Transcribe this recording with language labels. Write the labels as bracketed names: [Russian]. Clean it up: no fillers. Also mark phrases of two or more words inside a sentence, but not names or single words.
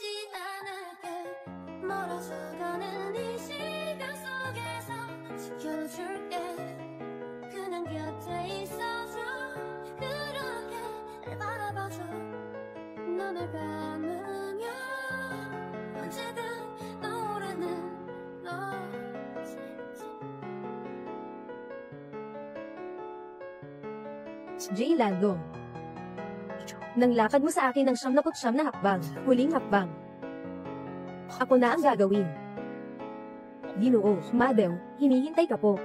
[Korean] 않을게 멀어져가는 이 시간 속에서 지켜줄게 그냥 곁에 있어줘 그렇게 날 바라봐줘 눈을 감으면 언제든 떠오르는 너 Jilando. [Filipino] Nang lakad mo sa akin ng 79 na hakbang, huling hakbang. Ako na ang gagawin. Ginoo, Madam, hinihintay ka po.